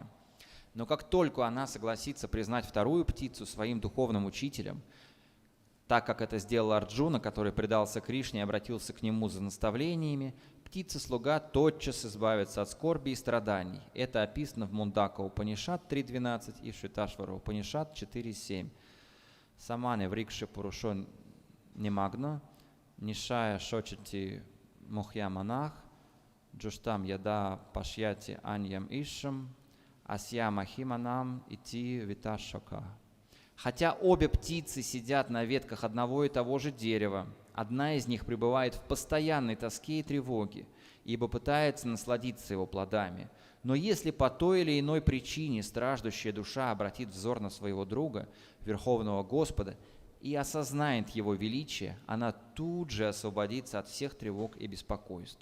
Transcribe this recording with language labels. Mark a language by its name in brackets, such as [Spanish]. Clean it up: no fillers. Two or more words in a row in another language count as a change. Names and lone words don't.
[Russian] Но как только она согласится признать вторую птицу своим духовным учителем, так как это сделал Арджуна, который предался Кришне и обратился к нему за наставлениями, птица-слуга тотчас избавится от скорби и страданий. Это описано в Мундака Упанишад 3.12 и в Шветашвара Упанишад 4.7. [Sanskrit] समाने वृक्षे पुरुषो निमग्नो, निशया शोचति मुह्य मानः, जुष्टं यदा पश्यति अन्यम् ईशम्, अस्य महिमानम् इति वीतशोकः. [Russian] Хотя обе птицы сидят на ветках одного и того же дерева, одна из них пребывает в постоянной тоске и тревоге, ибо пытается насладиться его плодами. Но если по той или иной причине страждущая душа обратит взор на своего друга, Верховного Господа, и осознает его величие, она тут же освободится от всех тревог и беспокойств.